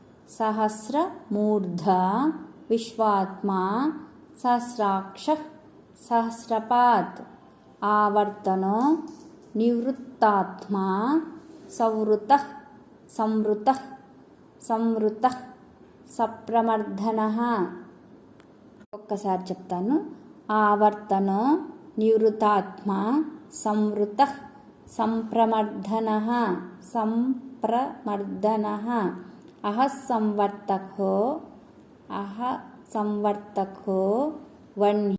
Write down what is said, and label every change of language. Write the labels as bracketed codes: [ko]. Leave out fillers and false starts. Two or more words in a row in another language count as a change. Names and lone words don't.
[sa] सहस्रमूर्धा विश्वात्मा सहस्राक्षः सहस्रपात् आवर्तनो निवृत्तात्मा संवृतः संवृतः संवृतः सप्रमर्दनः. [te] ఒక్కసారి చెప్తాను. [sa] ఆవర్తనో నివృతాత్మా సంవృతః సంప్రమర్దనః సంప్రమర్దనః. అహః సంవర్తకో వహ్ని